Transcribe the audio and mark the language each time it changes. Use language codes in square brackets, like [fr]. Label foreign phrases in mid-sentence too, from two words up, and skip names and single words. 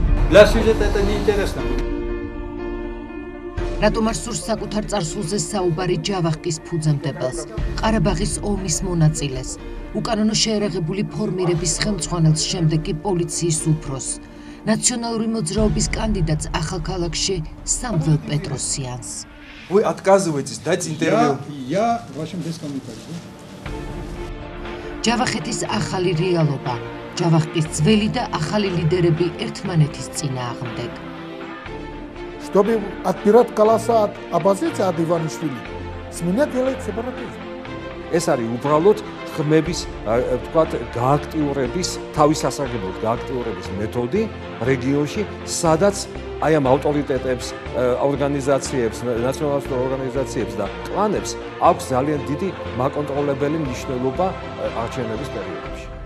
[ru] Для сюжета это неинтересно будет. [ka] Რატომ არ სურს საკუთარ წარსულზე საუბარი ჯავახკის ფუძემდებელს, ყარაბაღის ომის მონაწილეს, უკანონო შეერაღებული ფორმირების ხელმძღვანელს, შემდეგ კი პოლიციის უფროსს, ნაციონალური მოძრაობის кандидатს ახალქალაქში სამվել პეტროსიანს. [ru] Вы отказываетесь дать интервью? Я вашим без комментариев. [ka] ჯავახეთის ახალი რეალობა, ჯავახკის ძველი და ახალი ლიდერები ერთმანეთის წინააღმდეგ. [ru] Чтобы отбирать голоса от оппозиции, от Иванишвили, с меня делает сепаратизм. [ka] ეს არის უბრალოდ ხმების, ვთქვათ, გააქტიურების, თავის ასაგებად გააქტიურების მეთოდი რეგიონში, სადაც აი ამ ავტორიტეტებს, ორგანიზაციებს, ნაციონალურ ორგანიზაციებს და კლანებს აქვს ძალიან დიდი მაკონტროლებელი მნიშვნელობა არჩევნების პერიოდებში.